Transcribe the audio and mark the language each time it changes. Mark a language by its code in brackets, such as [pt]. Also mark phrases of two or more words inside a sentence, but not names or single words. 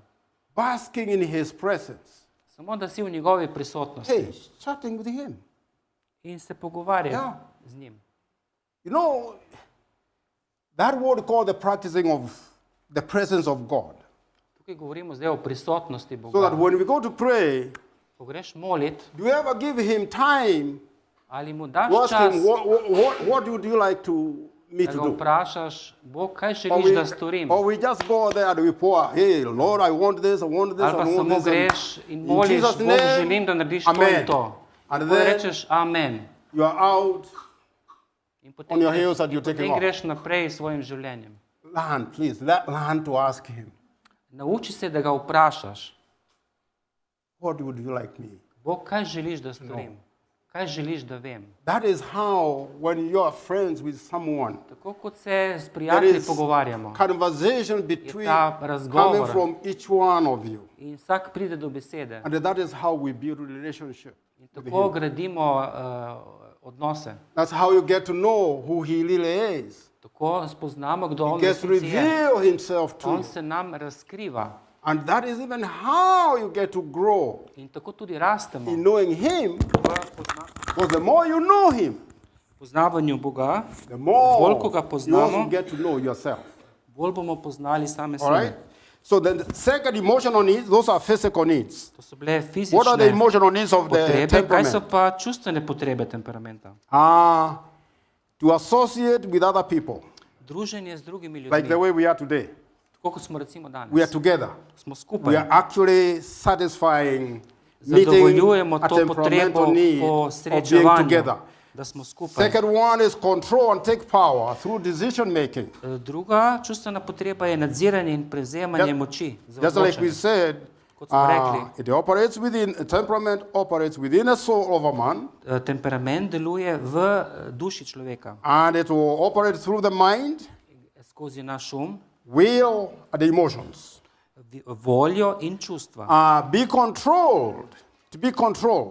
[en] basking in His presence. [sl] Samo da si v njegovi prisotnosti [en] Hey, chatting with Him. [sl] in se pogovarjaj Ja. z njim. [en] You know, that word called the practicing of the presence of God. [sl] Tukaj govorimo zdaj o prisotnosti [en] So [sl] Boga. [en] that when we go to pray, [sl] Ko greš molit, [en] do you ever give Him time [sl] ali mu daš [en] to ask [sl] čas, [en] Him, what would you like me [sl] da [en] to [sl] ga [en] do? [sl] vprašaš, Bog, kaj želiš, da storim? [en] Or we just go there and we pour, hey, Lord, I want this, I want this, [sl] Ali pa [en] I want [sl] samo [en] this. [sl] greš in in moliš, [en] Jesus' [sl] Bog, [en] name, [sl] želim, da narediš to [en] amen. [sl] in to. [en] And [sl] In potem [en] then [sl] rečeš amen. [en] you are out [sl] In [en] on [sl] potem, [en] your heels and you're taking [sl] potem [en] off. [sl] greš naprej s svojim življenjem. [en] Learn, please, learn to ask Him, [sl] Nauči se, da ga vprašaš. [en] what would you like me? [sl] Bog, kaj želiš, da storim? Kaj želiš, da vem? [en] That is how, when you are friends with someone, [sl] Tako kot se s [en] there [sl] prijatelji [en] is [sl] pogovarjamo [en] conversation between [sl] ta razgovor. [en] coming from each one of you. [sl] in vsak pride do besede. [en] And that is how we build relationship. [sl] In tako gradimo odnose. [en] That's how you get to know who He really is. [sl] Tako spoznamo, kdo [en] He [sl] on [en] gets to [sl] resnici je. [en] reveal Himself to [sl] On [en] you. [sl] se nam razkriva. [en] And that is even how you get to grow [sl] In tako tudi rastemo. [en] in knowing Him, because the more you know Him, [sl] Poznavanju Boga, [en] the more [sl] bolj ko ga [en] you also [sl] poznamo, [en] get to know yourself. [sl] bolj bomo poznali same [en] All right? [sl] sebe. [en] So the second emotional needs, those are physical needs. [sl] To so bile [en] What are the [sl] fizične [en] emotional needs of the [sl] potrebe, kaj so [en] temperament? [sl] pa čustvene potrebe temperamenta? [en] To associate with other people, [sl] Druženje z drugimi [en] like the [sl] ljudmi, [en] way we are today. [sl] tako kot smo recimo [en] We are [sl] danes. [en] together. [sl] Smo [en] We [sl] skupaj. [en] are actually satisfying, meeting [sl] Zadovoljujemo [en] a [sl] to potrebo [en] temperamental need [sl] po [en] of being [sl] srečevanju, [en] together. [sl] da smo skupaj. [en] Second one is control and take power through decision making. [sl] Druga čustvena potreba je nadziranje in prevzemanje moči. za [en] Just like we [sl] odločanje. [en] said, [sl] Kot smo rekli, [en] it operates within, temperament operates within the soul of a man, [sl] temperament deluje v duši človeka, [en] and it will operate through the mind, [sl] skozi naš um, [en] will, and the emotions. [sl] voljo in čustva. [en] Be controlled, to be controlled.